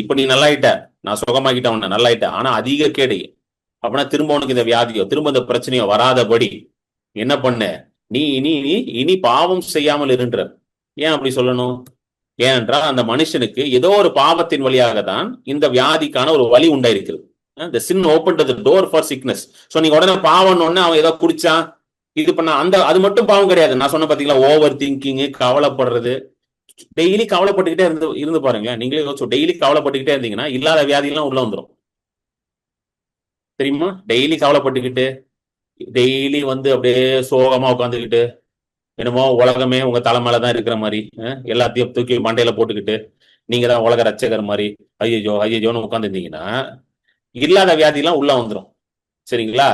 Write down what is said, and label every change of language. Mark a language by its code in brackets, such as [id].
[ta] இப்ப நீ நல்லாயிட்ட, நான் சுகமாக்கிட்ட உன்ன, நல்லாயிட்ட, ஆனா அதிக கேடு அப்படின்னா திரும்ப உனக்கு இந்த வியாதியோ திரும்ப இந்த பிரச்சனையோ வராதபடி என்ன பண்ண, நீ இனி இனி பாவம் செய்யாமல் இருன்ற. ஏன் அப்படி சொல்லணும்? ஏனென்றால் அந்த மனுஷனுக்கு ஏதோ ஒரு பாவத்தின் வழியாக தான் இந்த வியாதிக்கான ஒரு வழி உண்டாயிருக்கிறது. [en] The sin opened the door for sickness. [ta] So நீங்க உடனே பாவம் ஒண்ணு அவன் ஏதோ குடிச்சான் இது பண்ண, அந்த அது மட்டும் பாவம் கிடையாது. நான் சொன்ன பாத்தீங்களா, ஓவர் திங்கிங், கவலைப்படுறது. டெய்லி கவலைப்பட்டுக்கிட்டே இருந்து பாருங்க. நீங்களே டெய்லி கவலைப்பட்டுக்கிட்டே இருந்தீங்கன்னா இல்லாத வியாதியெல்லாம் உள்ள வந்துடும். தெரியுமா? டெய்லி கவலைப்பட்டுக்கிட்டு, டெய்லி வந்து அப்படியே சோகமா உட்காந்துக்கிட்டு, என்னமோ உலகமே உங்க தலை மேலதான் இருக்கிற மாதிரி, எல்லாத்தையும் தூக்கி மண்டையில போட்டுக்கிட்டு நீங்க தான் உலக ரட்சகர் மாதிரி ஐயோ ஐயோன்னு உட்காந்துருந்தீங்கன்னா இல்லாத வியாதியெல்லாம் உள்ள வந்துடும். சரிங்களா?